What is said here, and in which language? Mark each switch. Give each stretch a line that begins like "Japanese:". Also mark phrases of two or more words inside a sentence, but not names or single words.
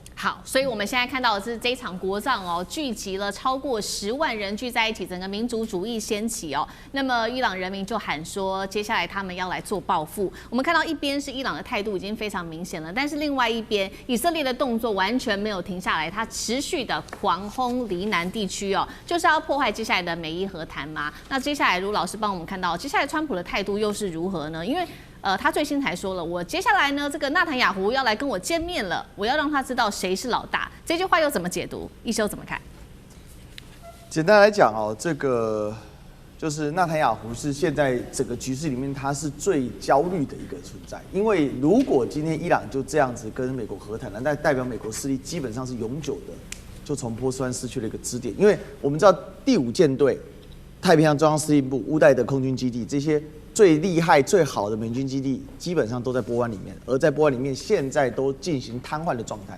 Chinese: 好，所以我們現在看到的是這場國葬哦，聚集了超過10萬人聚在一起，整個民族主義掀起哦。那麼伊朗人民就喊說，接下來他們要來做報復。我們看到一邊是伊朗的態度已經非常明顯了，但是另外一邊以色列的動作完全沒有停下來，它持續的狂轟黎南地區哦，就是要破壞接下來的美伊和談嘛。那接下來盧老師幫我們看到，接下來川普的態度又是如何呢？因為他最新才說了，我接下來呢，這個納坦雅胡要來跟我見面了，我要讓他知道誰是老大。這句話又怎麼解讀？一休怎麼看？簡單來講哦，這個就是納坦雅胡是現在整個局勢裡面他是最焦慮的一個存在，因為如果今天伊朗就這樣子跟美國和談了，那代表美國勢力基本上是永久的就從波斯灣失去了一個支點，因為我們知道第5艦隊、太平洋中央司令部、烏代德空軍基地這些最厲害、最好的美軍基地基本上都在波灣裡面，而在波灣裡面現在都進行癱瘓的狀態。